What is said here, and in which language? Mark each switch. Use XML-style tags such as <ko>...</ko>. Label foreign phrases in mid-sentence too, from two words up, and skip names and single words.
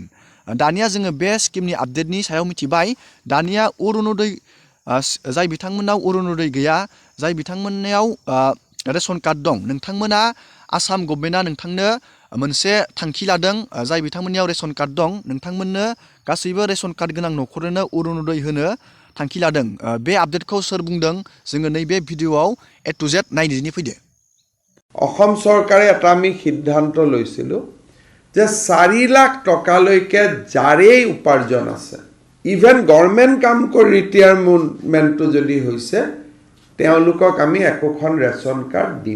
<brx>दानिया जोङो बे स्किमनि आपडेटनि सायाव मिथिबाय। दानिया अरुणोदय जाय बिथांमोनाव अरुणोदय गैया, जाय बिथांमोननियाव रेशन कार्ड दं, नोंथांमोना आसाम गभर्नमेन्टआ नोंथांनो मोनसे थांखि लादों। जाय बिथांमोननियाव रेशन कार्ड दं, नोंथांमोननो गासैबो रेशन कार्ड गोनां न'खरनो अरुणोदय होनो थांखि लादों। बे आपडेटखौ सोर बुंदों जोङो नैबे भिडिअ'आव A to Z नायदिनि फैदो।</brx> <as>অসম চৰকাৰে এটা আমি সিদ্ধান্ত লৈছিলোঁ যে 4 লাখ টকালৈকে যাৰেই উপাৰ্জন আছে,</as> <en>even government</en> <as>কাম কৰি ৰিটায়াৰমেণ্টটো যদি হৈছে, তেওঁলোকক আমি একোখন ৰেচন কাৰ্ড দিম।</as>